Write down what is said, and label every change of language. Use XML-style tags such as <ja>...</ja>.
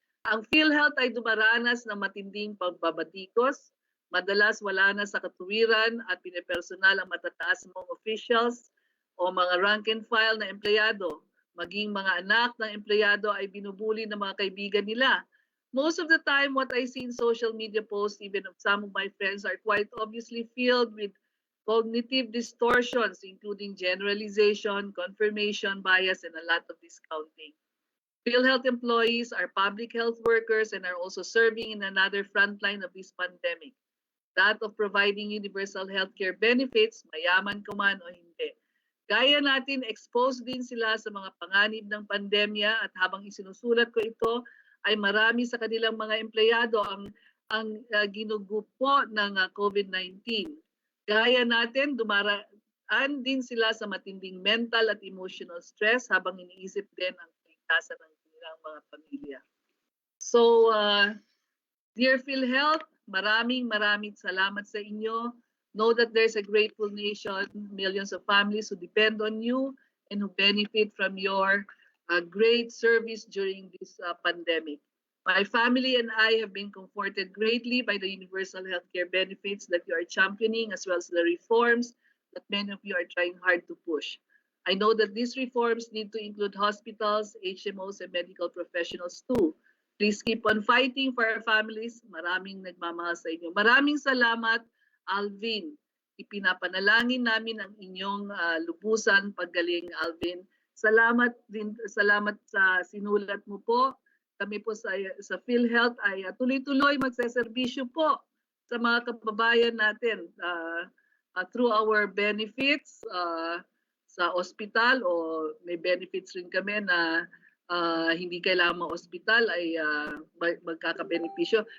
<tl>Ang PhilHealth ay dumaranas ng matinding pagbabatikos. Madalas wala na sa katuwiran at pinipersonal ang matataas mong officials o mga rank and file na empleyado. Maging mga anak ng empleyado ay binubuli ng mga kaibigan nila.</tl> <en>Most of the time, what I see in social media posts, even of some of my friends, are quite obviously filled with cognitive distortions, including generalization, confirmation bias, and a lot of discounting. PhilHealth employees are public health workers and are also serving in another frontline of this pandemic, that of providing universal healthcare benefits,</en> <tl>mayaman ka man o hindi. Gaya natin, exposed din sila sa mga panganib ng pandemya at habang isinusulat ko ito, ay marami sa kanilang mga empleyado ang ginugupo ng COVID-19. Gaya natin, dumaraan din sila sa matinding mental at emotional stress habang iniisip din ang kaligtasan ng kanilang mga pamilya. So, dear PhilHealth, maraming salamat sa inyo.</tl> <en>Know that there's a grateful nation, millions of families who depend on you and who benefit from your great service during this pandemic. My family and I have been comforted greatly by the universal healthcare benefits that you are championing, as well as the reforms that many of you are trying hard to push. I know that these reforms need to include hospitals, HMOs, and medical professionals too. Please keep on fighting for our families.</en> <tl>Maraming nagmamahal sa inyo. Maraming salamat, Alvin. Ipinapanalangin namin ang inyong lubusan paggaling, Alvin. Salamat sa sinulat mo po. Kami po sa PhilHealth ay tuloy-tuloy magseserbisyo po sa mga kababayan natin</tl> <en>through our benefits</en> <tl>sa ospital, o may benefits rin kami na hindi kailangan ma-ospital ay magkakabenepisyo.</tl>